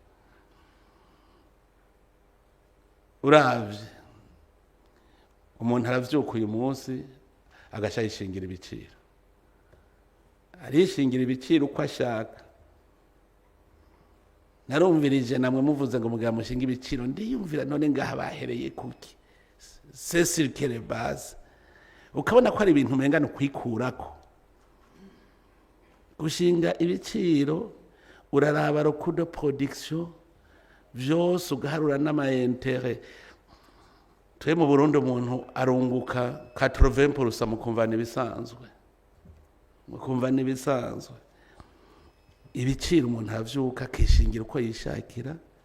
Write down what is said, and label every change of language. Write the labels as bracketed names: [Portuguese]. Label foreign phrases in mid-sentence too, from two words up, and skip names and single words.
[Rundi] Uravye umuntu aravyuka uyu munsi agashayishingira ibiciro, arishingira ibiciro uko ashaka. Narumvirije namwe muvuze ngo mugira mushinga ibiciro, ndiyumvira none ngaha bahereye kuki? [French] C'est sur quelle base? [Rundi] Ukabona ko ari ibintu mengana kwikurako. Gushinga ibiciro uraraba [French] recours de production [Rundi] vyose ugaharura n'amaintere. Twe mu Burundi umuntu arunguka 80% mukumva nibisanzwe. Ibiciro umuntu avyuka kishingira uko yishakira.